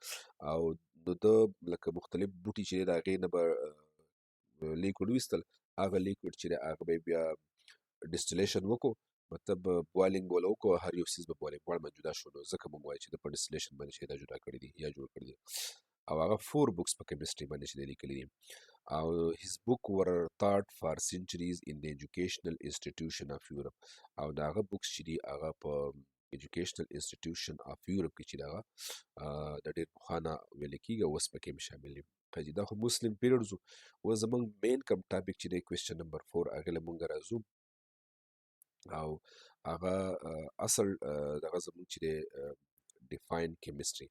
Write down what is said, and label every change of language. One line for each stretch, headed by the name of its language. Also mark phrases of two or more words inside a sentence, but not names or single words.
Pashto: او نو د لکه مختلف بوټي چې دی د هغې نه به لیکوډ ویستل، هغه لیکوډ چې دی هغه به یې بیا ډسټیلیشن وکړو، مطلب بوایلینګ به وله وکړو، هر یو څیز به بوایلینګ غواړم جدا شو، نو ځکه موږ وایو چې د په ډسټیلیشن باندې چې دا جدا کړي دي یا جوړ کړي دي. او هغه 4 بوکس په کیمستري باندې چې دی لیکلي دي.
English: او his book were taught for centuries in the educational institution of Europe.
Pashto: او دا هغه بوکس چې دي هغه په
English: educational institution of Europe
Pashto: کې چې دی هغه د ډېر پخوانه ویل کېږي او اوس پکې هم شامل دي. دا خو
English: Muslim period
Pashto: ځو. اوس زموږ مین کوم ټاپک چې دی
English: question number
Pashto: 4 هغې له مونږ راځو، او هغه اصل دغه زموږ چې دی
English: define chemistry.